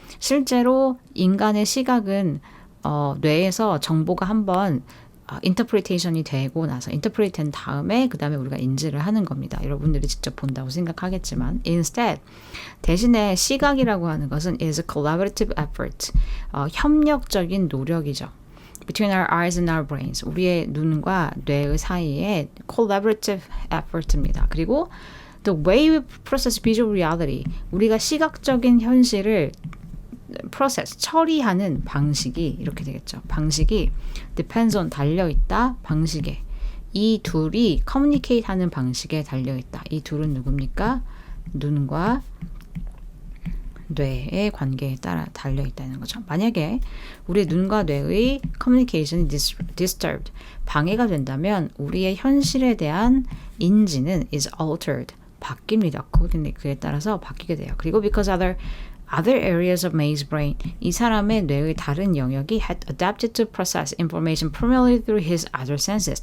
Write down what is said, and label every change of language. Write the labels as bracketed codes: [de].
[ko] 실제로 인간의 시각은 뇌에서 정보가 한번 인터프리테이션이 되고 나서 인터프리트 된 다음에 그 다음에 우리가 인지를 하는 겁니다. 여러분들이 직접 본다고 생각하겠지만 instead 대신에 시각이라고 하는 것은 [en] is a collaborative effort [ko] 협력적인 노력이죠. [en] Between our eyes and our brains [ko] 우리의 눈과 뇌의 사이에 [en] collaborative effort입니다. [ko] 그리고 [en] the way we process visual reality [ko] 우리가 시각적인 현실을 process, 처리하는 방식이 이렇게 되겠죠. 방식이 depends on, 달려있다, 방식에. 이 둘이 communicate 하는 방식에 달려있다. 이 둘은 누굽니까? 눈과 뇌의 관계에 따라 달려있다는 거죠. 만약에 우리의 눈과 뇌의 communication이 disturbed, 방해가 된다면 우리의 현실에 대한 인지는 [en] is altered, [ko] 바뀝니다. 그에 따라서 바뀌게 돼요. [en] 그리고 because other areas of May's brain, [ko] 이 사람의 뇌의 다른 영역이 [en] had adapted to process information primarily through his other senses.